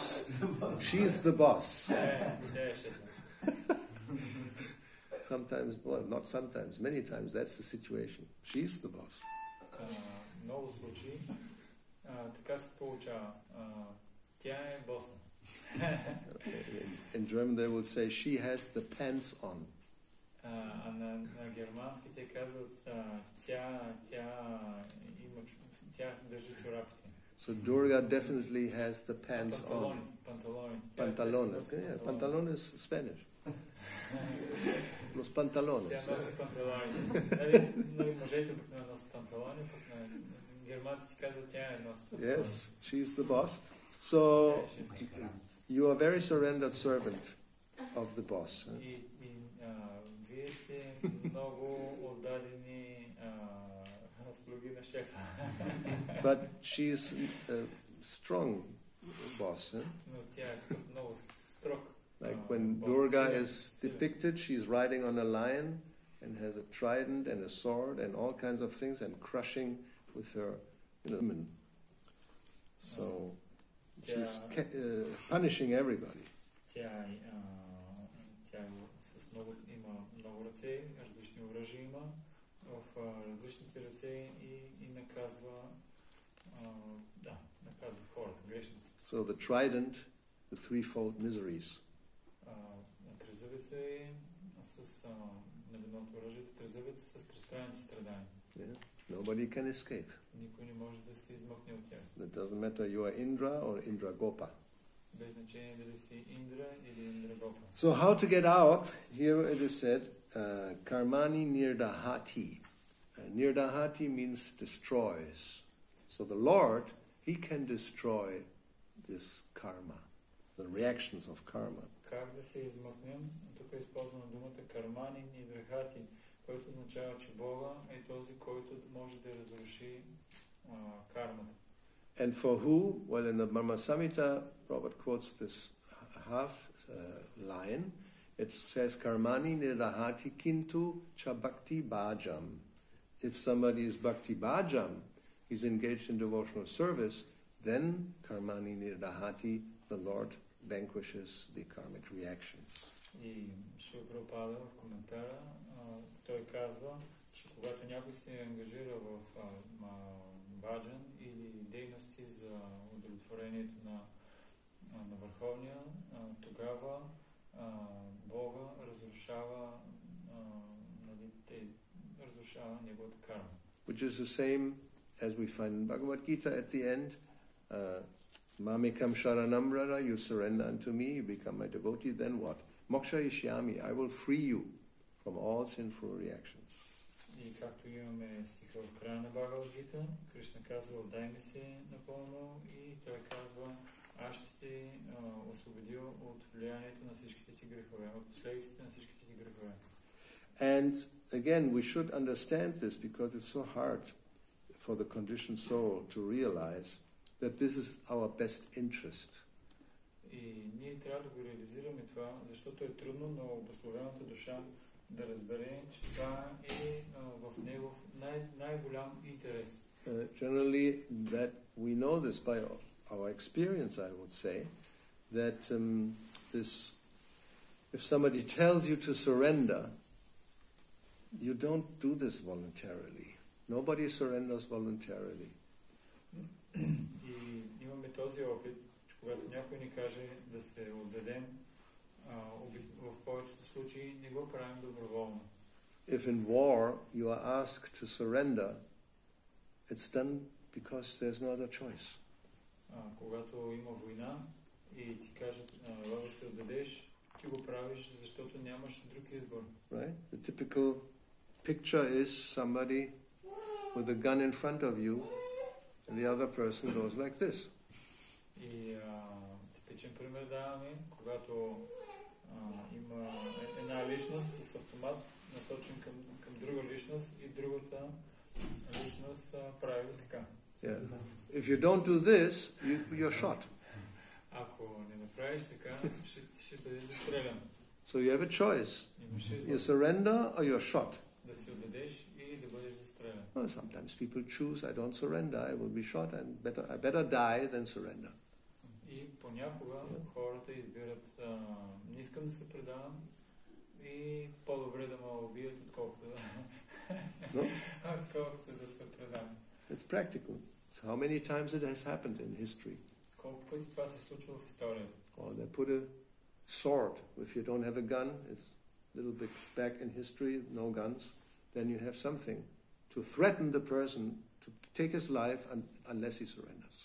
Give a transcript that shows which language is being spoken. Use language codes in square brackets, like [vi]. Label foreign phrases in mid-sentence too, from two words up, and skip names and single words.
[en] She's the boss. Sometimes, well, not sometimes, many times that's the situation. She's the boss. [bg] Много случаи така се получава. Тя е босна. [en] In German they will say she has the pants on. [bg] А на германски те казват тя държи чорапите. [en] So Durga definitely has the pants on. Pantalones. Yeah, pantalon is Spanish. [es] Los pantalones. [bg] Тя носи панталони. Мъжете обикновено носят панталони, пък на германците казват, тя е нос. [en] Yes, she's the boss. So you are very surrendered servant of the boss. [bg] И вие сте много отдадени слуги на шефа. [en] But she's a strong boss. [bg] Но тя е много строг. [en] Like when Durga is depicted, she's riding on a lion and has a trident and a sword and all kinds of things and crushing with her women. So she's punishing everybody. [bg] Тя има много ръце, различни оръжия има в различните ръце и наказва хората, грешници. [en] So the trident, the threefold miseries. [bg] Трезъбеца е с едното оръжието, трезъбеца с тристранните страдания. [en] Nobody can escape. [bg] Никой не може да се измъкне от тях. [en] It doesn't matter you are Indra or Indra Gopa. [bg] Без значение дали си Индра или Индра Гопа. [en] So how to get out? Here it is said, [sa] कर्माणि निर्दहति. [en] Nirdahati means destroys. So the Lord, He can destroy this karma, the reactions of karma. [bg] Как да се измъкнем? Тук е използвана думата [sa] कर्माणि निद्रहति, [bg] който означава, че Бога е този, който може да разруши кармата. [en] And for who? Well, in the Brahma Samhita, Prabhupada quotes this half line. It says, [sa] कर्माणि निरहति किन्तु च भक्ति भाजाम्. [en] If somebody is [sa] भक्ति भाजाम्, [en] he's engaged in devotional service, then [sa] कर्माणि निरहति, [en] the Lord vanquishes the karmic reactions. [bg] И Шрила Прабхупада в коментара, той казва, че когато някой се ангажира в баджан или дейности за удовлетворението на Върховния, тогава Бога разрушава неговата карма. [en] Which is the same as we find in Bhagavad Gita at the end. [sa] मामिकम् शरणम् रर, [en] you surrender unto me, you become my devotee, then what? [sa] मोक्ष इष्यामि, [en] I will free you from all sinful reactions. [bg] И както имаме стиха в края на Бхагавад Гита, Кришна казва, отдай ми се напълно, и той казва, аз ще те освободя от влиянието на всичките ти грехове, от последиците на всичките ти грехове. [en] And again, we should understand this because it's so hard for the conditioned soul to realize that this is our best interest. [bg] И ние трябва да го реализираме това, защото е трудно на обусловената душа да разбере, че това е в негов най-голям интерес. [en] Generally, that we know this by our experience, I would say, that if somebody tells you to surrender, you don't do this voluntarily. Nobody surrenders voluntarily. [bg] И имаме този опит, че когато някой ни каже да се отдадем, в повечето случаи не го правим доброволно. [en] If in war you are asked to surrender, it's done because there's no other choice. [bg] Когато има война и ти кажат да се отдадеш, ти го правиш, защото нямаш друг избор. [en] Right? The typical picture is somebody with a gun in front of you and the other person goes like this. [bg] И типичен пример даваме, когато има една личност с автомат насочен към друга личност и другата личност прави така. [en] Yeah. If you don't do this, you're shot. [bg] Ако не направиш така, ще бъдеш застрелян. [en] So you have a choice. You surrender or you're shot. [bg] Да се отдадеш или да бъдеш застрелян. [en] Well, sometimes people choose, I don't surrender, I will be shot, and I better die than surrender. [bg] И понякога хората избират, не искам да се предавам и по-добре да ме убият, отколкото да се предам. [en] It's practical. So how many times it has happened in history? [bg] Колко пъти това се случва в историята? [en] Or they put a sword. If you don't have a gun, it's a little bit back in history, no guns, then you have something to threaten the person to take his life unless he surrenders.